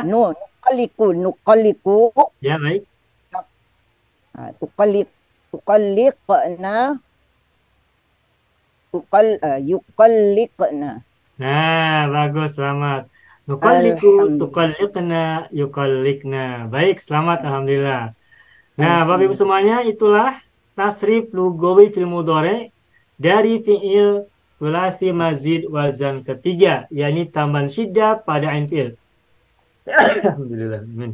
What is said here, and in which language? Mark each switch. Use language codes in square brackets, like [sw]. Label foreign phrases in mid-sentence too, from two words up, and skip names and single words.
[ar] nuqalliqu, [id] Ya, baik. [ar] تقلقن يقلقن. [id] Nah, bagus, selamat. Nuqalliku, Alhamdulillah. [ar] تقلقن يقلقن. [id] Baik, selamat, alhamdulillah. Nah, Bapak Ibu Alhamdulillah. semuanya, itulah [ar] تصريف لغوي في المضارع [id] dari [ar] فعل ثلاثي مزيد [id] wazan ketiga, yakni tambahan syiddah pada ain fiil. Alhamdulillah. Amin.